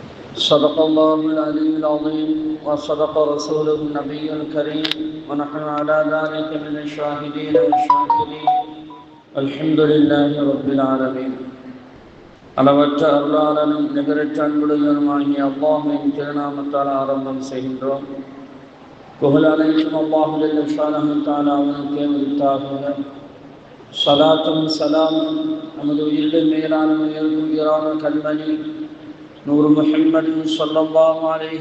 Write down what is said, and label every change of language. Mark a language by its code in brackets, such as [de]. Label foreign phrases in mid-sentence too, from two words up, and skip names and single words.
[ar] صدق الله العلي العظيم وصدق رسوله النبي الكريم ونحن على ذلك من الشاهدين والشاكرين الحمد لله رب العالمين. [ta] அளவற்ற அருளாளனும் நிகரற்ற அன்புடையவனுமாகிய அல்லாஹ்வின் திருநாமத்தால் ஆரம்பம் செய்கின்றோம். புகழ் அனைத்தும் [ar] الله جل شأنه تعالى [ta] அவனுக்கே உரித்தாகுக. ஸலாத்தும் ஸலாமும் நமது உயிரிலும் மேலான உயிரான கண்மணி நூறு [ar] محمد صلى الله عليه